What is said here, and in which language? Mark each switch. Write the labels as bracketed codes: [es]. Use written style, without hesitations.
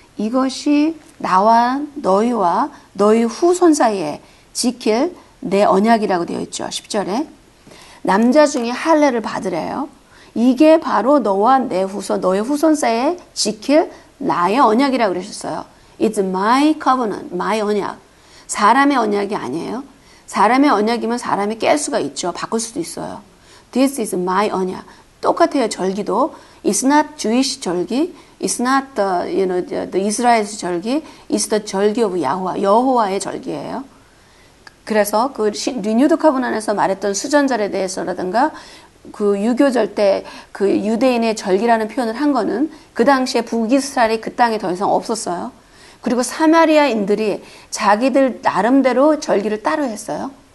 [ko] 이것이 나와 너희와 너희 후손 사이에 지킬 내 언약이라고 되어 있죠. 10절에. 남자 중에 할례를 받으래요. 이게 바로 너와 내 후손, 너의 후손 사이에 지킬 나의 언약이라고 그러셨어요. [en] It's my covenant, my 언약. [ko] 사람의 언약이 아니에요. 사람의 언약이면 사람이 깰 수가 있죠. 바꿀 수도 있어요. [en] This is my 언약. [ko] 똑같아요. 절기도. [en] It's not Jewish 절기. It's not the Israel's 절기. It's the 절기 of 야호와. [ko] 여호와의 절기예요. 그래서 그 리뉴드 커브넌에서 말했던 수전절에 대해서라든가 그 유교절 때 그 유대인의 절기라는 표현을 한 거는 그 당시에 북이스라엘이 그 땅에 더 이상 없었어요. 그리고 사마리아인들이 자기들 나름대로 절기를 따로 했어요.